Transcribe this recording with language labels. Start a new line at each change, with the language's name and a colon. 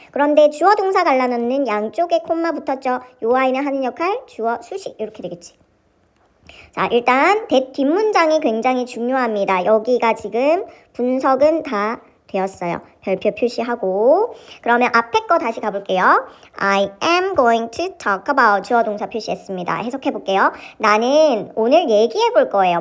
Korean: 그런데 주어 동사 갈라놓는 양쪽에 콤마 붙었죠. 요 아이는 하는 역할, 주어, 수식 이렇게 되겠지. 자, 일단 that 뒷문장이 굉장히 중요합니다. 여기가 지금 분석은 다 되었어요. 별표 표시하고. 그러면 앞에 거 다시 가볼게요.
English: I am going to talk about
Korean: 주어 동사 표시했습니다. 해석해 볼게요. 나는 오늘 얘기해 볼 거예요.